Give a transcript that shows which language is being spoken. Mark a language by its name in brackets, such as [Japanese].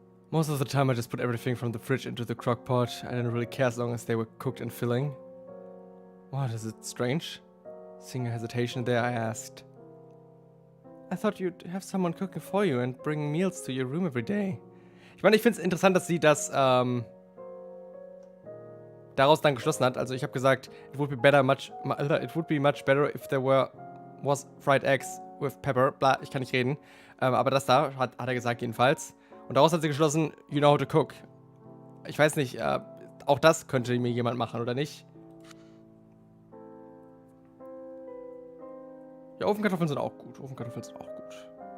[English] Most of the time I just put everything from the fridge into the crock pot. I didn't really care as long as they were cooked and filling. What, is it strange? Seeing a hesitation there, I asked. I thought you'd have someone cooking for you and bring meals to your room every day. [German] Ich meine, ich finde es interessant, dass sie das daraus dann geschlossen hat. Also ich habe gesagt, [English] it would be much better if there was fried eggs with pepper. [German] Bla, ich kann nicht reden. Aber das da hat er gesagt jedenfalls. Und daraus hat sie geschlossen, [English] you know how to cook. [German] Ich weiß nicht, auch das könnte mir jemand machen, oder nicht? Ja, Ofenkartoffeln sind auch gut. Ofenkartoffeln sind auch gut.